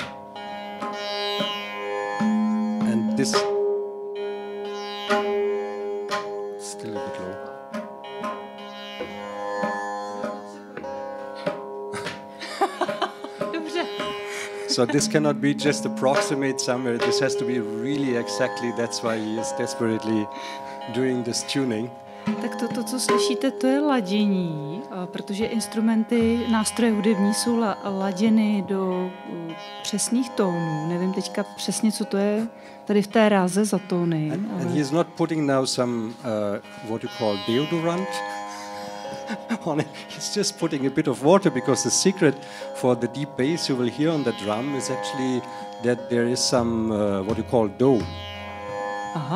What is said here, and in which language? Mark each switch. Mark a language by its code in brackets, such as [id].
[en] And this still a bit low. So this cannot be just approximate somewhere. This has to be really exactly. That's why he is desperately doing this tuning. [cs] Tak to, co slyšíte, to je ladění, protože instrumenty, nástroje hudební jsou laděny do přesných tónů. Nevím teďka přesně, co to je tady v té ráze za tóny. [en] And he is not putting now some what you call deodorant on it. He's just putting a bit of water, because the secret for the deep bass you will hear on the drum is actually that there is some what you call dough. Aha.